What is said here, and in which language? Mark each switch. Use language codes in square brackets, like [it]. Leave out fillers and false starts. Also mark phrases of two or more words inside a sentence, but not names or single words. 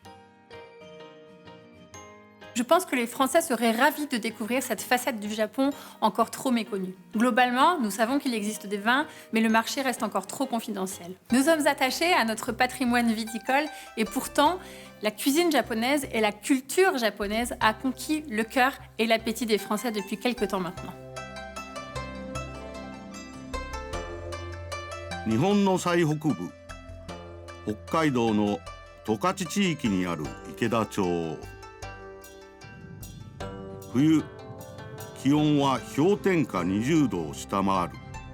[fr] Je pense que les Français seraient ravis de découvrir cette facette du Japon encore trop méconnue. Globalement, nous savons qu'il existe des vins, mais le marché reste encore trop confidentiel. Nous sommes attachés à notre patrimoine viticole et pourtant, la cuisine japonaise et la culture japonaise a conquis le cœur et l'appétit des Français depuis quelques temps maintenant. [ja] 日本の最北部北海道の十勝地域にある池田町。冬気温は氷点下20度を下回る。